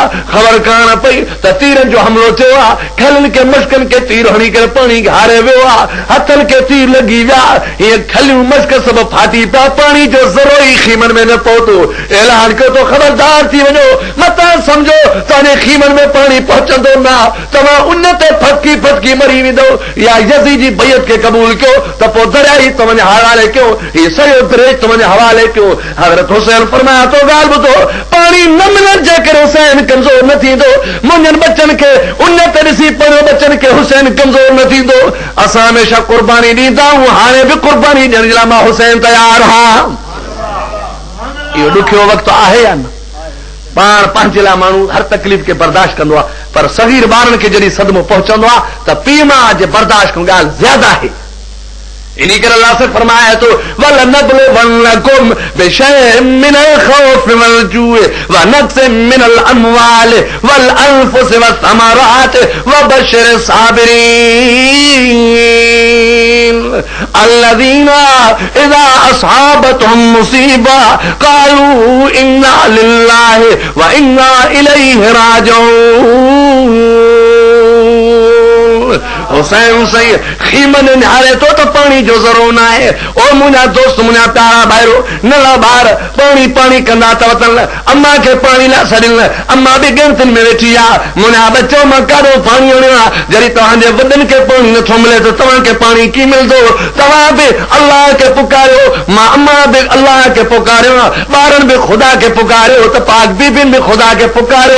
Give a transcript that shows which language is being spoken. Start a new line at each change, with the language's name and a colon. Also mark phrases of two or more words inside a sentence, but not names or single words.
Sindhi: ख़बर कान पई त तीरनि जो हमिलो थियो आहे। खलनि खे मश्कनि खे तीर हणी करे पाणी हारे वियो आहे, हथनि खे तीर लॻी विया। हीअ खलियूं मश्क सभु फाटी पिया, पाणी जो ज़रो ई खीमन में न पहुतो। ऐलान कयो तो ख़बरदार थी वञो, मतां सम्झो तव्हांजे खीमन में पाणी पहुचंदो न, तव्हां उन ते फटकी फटकी मरी वेंदो। या यज़ीद जी बैयत के कबूल क्यों तो पो दरिया ही तव्हांजे हवाले क्यों, ये सॼो दरिया तव्हांजे हवाले क्यों। हज़रत हुसैन फरमाया तो ॻाल्हि ॿुधो, पाणी न मिलण जे करे हुसैन कमज़ोर न थींदो। मुंहिंजनि बच्चनि खे उन ते ॾिसी पंहिंजो बच्चनि खे हुसैन कमज़ोर न थींदो। असां हमेशह कुर्बानी ॾींदा आहियूं, हाणे बि कुर्बानी ॾियण जे लाइ मां हुसैन तयार आहियां। इहो ॾुखियो वक़्तु आहे या न? पाण पंहिंजे लाइ माण्हू हर तकलीफ़ खे बर्दाश्त कंदो आहे, पर सगीर ॿारनि खे जॾहिं सदमो पहुचंदो आहे त पीउ माउ जे बर्दाश्त खां ॻाल्हि ज़्यादा आहे। इन करे अल्लाह से फरमाया तो
Arabic: ولنبلونكم بشيء من الخوف والجوع ونقص من الأموال والأنفس والثمرات وبشر الصابرين الذين إذا أصابتهم مصيبة قالوا إنا لله وإنا إليه راجعون.
Sindhi: हुसैन सही खीमन निहारे तो पानी जो ज़रूर न आहे। ओ मुंहिंजा दोस्त, मुंहिंजा प्यारा भाइरो, नंढा ॿार पाणी पाणी कंदा त वतन अम्मा खे पाणी लाइ छॾिन। अम्मा बि गिनतियुनि में वेठी आहे। मुंहिंजा बच्चो मां काॾो पाणी आणियो आहे। जॾहिं तव्हांजे वॾनि खे पाणी नथो मिले त तव्हांखे पाणी कीअं मिलंदो? तव्हां बि अल्लाह खे पुकारियो, मां अम्मा बि अल्लाह खे पुकारियो, ॿारनि बि ख़ुदा खे पुकारियो, त पाक बीबियुनि बि ख़ुदा खे पुकारियो।